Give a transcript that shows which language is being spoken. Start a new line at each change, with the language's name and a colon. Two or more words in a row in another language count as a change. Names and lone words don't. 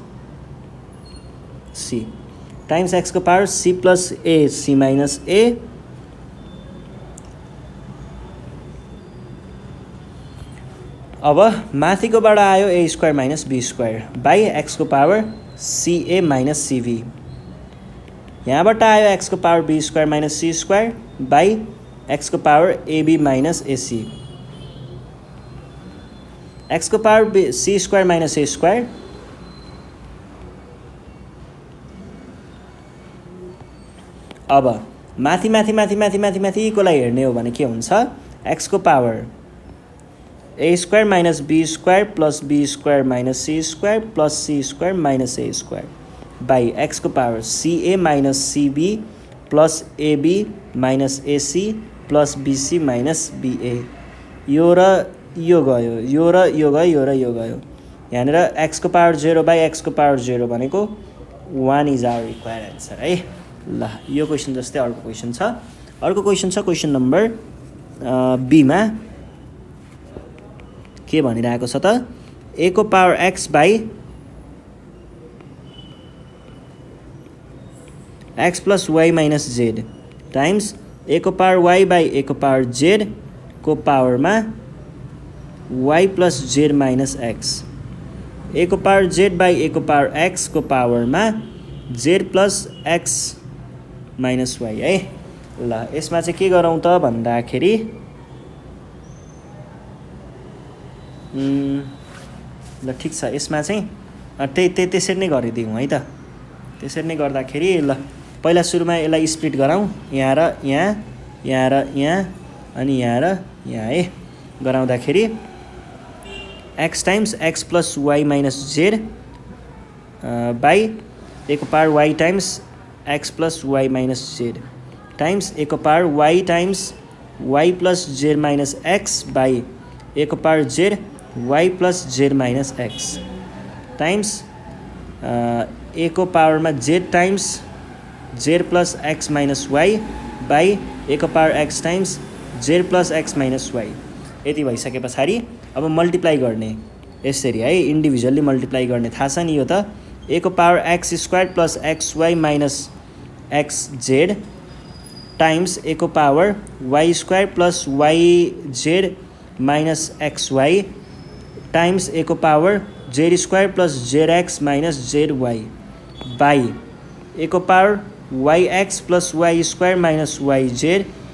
Nepali: c टाइम्स x को पावर c प्लस a c माइनस a अब माथिकोबाट आयो a स्क्वायर माइनस b स्क्वायर बाई x को पावर ca माइनस cv, यहाँबाट आयो x को पावर b स्क्वायर माइनस c स्क्वायर बाई x को पावर ab माइनस ac, x को पावर c स्क्वायर माइनस a स्क्वायर अब माथि माथि माथि माथि माथि माथिकोलाई हेर्ने हो भने के हुन्छ, x को पावर a स्क्वायर माइनस b स्क्वायर प्लस b स्क्वायर माइनस c स्क्वायर प्लस c स्क्वायर माइनस a स्क्वायर बाई x को पावर ca माइनस cb प्लस एबी माइनस एसी प्लस बिसी माइनस बिए। यो र यो गयो, यो र यो गयो, यो र यो गयो। यहाँनिर एक्सको पावर 0 बाई एक्सको पावर 0 भनेको 1
English: is our required answer
Nepali: है। ल यो क्वेसन जस्तै अर्को क्वेसन छ। अर्को क्वेसन छ क्वेसन नम्बर बीमा के भनिरहेको छ त, ए को पावर एक्स बाई एक्स प्लस वाई माइनस जेड टाइम्स ए को पावर वाई बाई ए को पावर जेड को पावरमा वाई प्लस जेड माइनस एक्स। ए को पावर जेड बाई ए को पावर एक्स को पावरमा जेड प्लस एक्स माइनस वाई है। ल यसमा चाहिँ के गरौँ त भन्दाखेरि ल ठिक छ, यसमा चाहिँ त्यसरी नै गरिदिउँ है त। त्यसरी नै गर्दाखेरि ल पहिला सुरुमा यसलाई स्प्लिट गराउँ, यहाँ र यहाँ, यहाँ र यहाँ, अनि यहाँ र यहाँ है। गराउँदाखेरि एक्स टाइम्स एक्स प्लस वाई माइनस जेड बाई ए को पावर वाई टाइम्स एक्स प्लस वाई माइनस जेड टाइम्स ए को पावर वाई टाइम्स वाई प्लस जेड माइनस एक्स बाई ए को पावर जेड वाई प्लस जेड माइनस एक्स टाइम्स ए को पावरमा जेड टाइम्स जेड प्लस एक्स माइनस वाई बाई ए को पावर एक्स टाइम्स जेड प्लस एक्स माइनस वाई। यति भइसके पछाडि अब मल्टिप्लाई गर्ने यसरी है, इन्डिभिजुअल्ली मल्टिप्लाई गर्ने। थाहा छ नि यो त, ए को पावर एक्स स्क्वायर प्लस एक्स वाई माइनस एक्स जेड टाइम्स ए को पावर वाई स्क्वायर प्लस वाई जेड माइनस एक्स वाई टाइम्स ए को पावर जेड स्क्वायर प्लस जेड एक्स माइनस जेड वाई बाई ए को पावर वाई एक्स प्लस वाई स्क्वायर माइनस वाई जेड